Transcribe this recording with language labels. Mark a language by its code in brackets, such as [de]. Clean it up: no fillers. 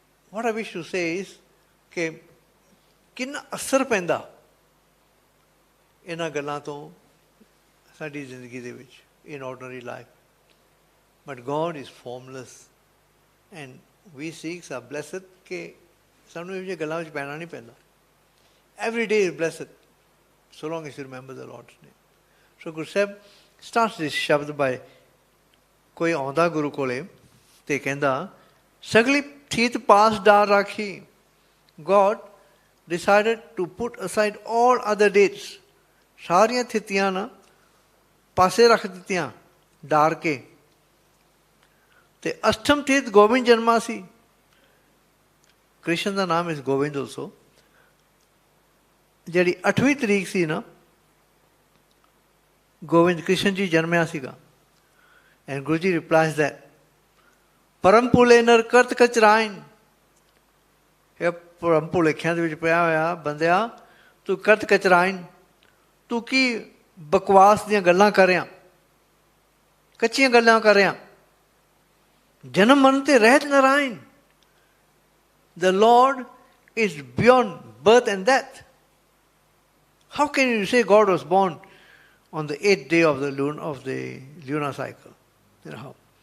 [en] what I wish to say is [pa] ਕਿ ਕਿੰਨਾ ਅਸਰ ਪੈਂਦਾ ਇਹਨਾਂ ਗੱਲਾਂ ਤੋਂ ਸਾਡੀ ਜ਼ਿੰਦਗੀ ਦੇ ਵਿੱਚ [en] in ordinary life. But God is formless and we Sikhs are blessed [pa] ਕਿ ਸਾਨੂੰ ਇਹ ਜਿਹੀਆਂ ਗੱਲਾਂ ਵਿੱਚ ਪੈਣਾ ਨਹੀਂ ਪੈਂਦਾ. [en] Every day is blessed so long as you remember the Lord's name. So Guru Sahib starts this [pa] ਸ਼ਬਦ by ਕੋਈ ਆਉਂਦਾ ਗੁਰੂ ਕੋਲੇ ਤੇ ਕਹਿੰਦਾ ਸਗਲੀ ਥੀਤ ਪਾਸ ਡਾਰ ਰਾਖੀ. [en] God decided to put aside all other dates. [pa] ਸਾਰੀਆਂ ਥਿਤੀਆਂ ਨਾ ਪਾਸੇ ਰੱਖ ਦਿੱਤੀਆਂ ਡਾਰ ਕੇ. ਤੇ ਅਸ਼ਟਮ ਤੀਰਥ ਗੋਬਿੰਦ ਜਨਮਾ ਸੀ. ਕ੍ਰਿਸ਼ਨ ਦਾ ਨਾਮ ਇਸ ਗੋਬਿੰਦ ਆਲਸੋ. ਜਿਹੜੀ 8ਵੀਂ ਤਰੀਕ ਸੀ ਨਾ ਗੋਬਿੰਦ ਕ੍ਰਿਸ਼ਨ ਜੀ ਜਨਮਿਆ ਸੀਗਾ. [en] and Guru ji replies that [pa] ਪਰਮ ਭੁਲੇ ਨਰ ਕਰਤ ਕਚਰਾਇਨ. ਇਹ ਪਰਮ ਭੁਲੇਖਿਆਂ ਦੇ ਵਿੱਚ ਪਿਆ ਹੋਇਆ ਬੰਦਿਆ ਤੂੰ ਕਰਤ ਕਚਰਾਇਨ, ਤੂੰ ਕੀ ਬਕਵਾਸ ਦੀਆਂ ਗੱਲਾਂ ਕਰ ਰਿਹਾ, ਕੱਚੀਆਂ ਗੱਲਾਂ ਕਰ ਰਿਹਾ. ਜਨਮ ਮਰਨ ਤੇ ਰਹਿਤ Narayan. [en] The Lord is beyond birth and death. How can you say God was born on the 8th day of the lunar cycle? You know how?